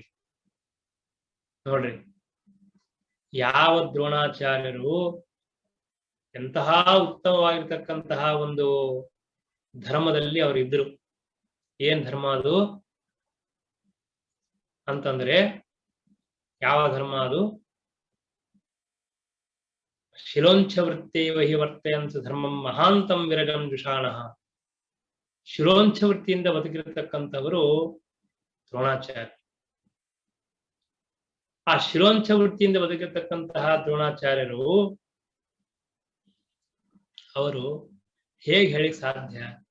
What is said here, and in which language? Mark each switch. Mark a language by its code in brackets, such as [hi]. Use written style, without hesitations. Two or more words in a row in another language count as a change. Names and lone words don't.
[kn] ನೋಡ್ರಿ, ಯಾವ ದ್ರೋಣಾಚಾರ್ಯರು ಎಂತಹ ಉತ್ತಮವಾಗಿರ್ತಕ್ಕಂತಹ ಒಂದು ಧರ್ಮದಲ್ಲಿ ಅವರು ಇದ್ರು. ಏನ್ ಧರ್ಮ ಅದು ಅಂತಂದ್ರೆ, ಯಾವ ಧರ್ಮ ಅದು? [sa] ಶಿರೋಂಚ ವೃತ್ತೇವ ಹಿ ವರ್ತಯಂತ ಧರ್ಮಂ ಮಹಾಂತಂ ವಿರಜಂ ದುಷಾಣಃ. [kn] ಶಿರೋಂಚ ವೃತ್ತಿಯಿಂದ ಬದುಕಿರತಕ್ಕಂಥವರು ದ್ರೋಣಾಚಾರ್ಯ. ಆ ಶಿರೋಂಚ ವೃತ್ತಿಯಿಂದ ಬದುಕಿರತಕ್ಕಂತಹ ದ್ರೋಣಾಚಾರ್ಯರು ಅವರು ಹೇಗೆ ಹೇಳಿಕ್ ಸಾಧ್ಯ?